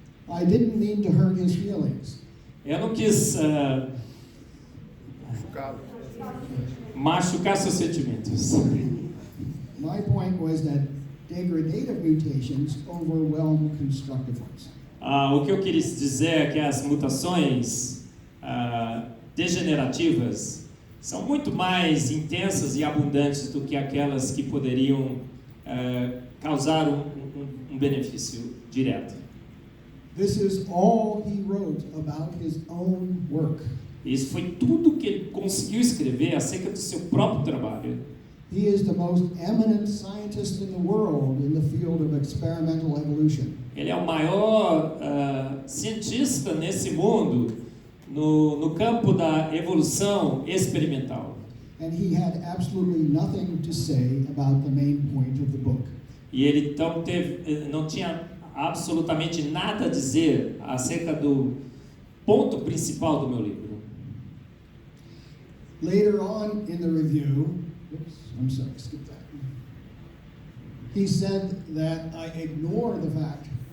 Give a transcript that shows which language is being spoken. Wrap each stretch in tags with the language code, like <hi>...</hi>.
<en>I didn't mean to hurt his feelings.</en> <pt>Eu não quis machucar seus sentimentos.</pt> <en>My point was that degradative mutations overwhelm constructive ones.</en> <pt>O que eu quis dizer é que as mutações degenerativas são muito mais intensas e abundantes do que aquelas que poderiam causar um benefício direto.</pt> <en>This is all he wrote about his own work.</en> <pt>Isso foi tudo que ele conseguiu escrever acerca do seu próprio trabalho.</pt> <en>He is the most eminent scientist in the world in the field of experimental evolution.</en> <pt>Ele é o maior cientista nesse mundo no campo da evolução experimental.</pt> <en>And he had absolutely nothing to say about the main point of the book.</en> <pt>E ele então não tinha absolutamente nada a dizer acerca do ponto principal do meu livro.</pt> <en>Later on in the review, skip that. He said that I ignore the fact.</en>